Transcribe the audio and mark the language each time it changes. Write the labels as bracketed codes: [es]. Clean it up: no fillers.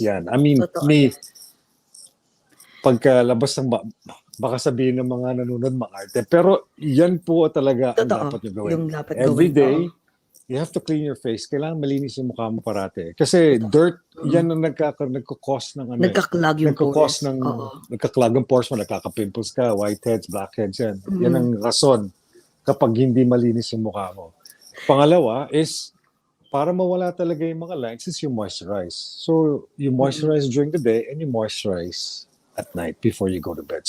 [tl] Yan. I mean, pagkalabas ng baka sabihin ng mga nanonood mag-arte. Pero yan po talaga ang dapat nyo gawin. [en] Every day, you have to clean your face. [tl] Kailangan malinis yung mukha mo parate. Kasi dirt, yan ang nagkakos ng ano. Nagkaklag yung pores. Nagkaklag ang pores mo, nagkaka-pimples ka, whiteheads, blackheads, yan. Yan ang rason kapag hindi malinis yung mukha mo. Pangalawa is, para mawala talaga yung mga lines, [en] is you moisturize. So, you moisturize during the day and you moisturize at night before you go to bed.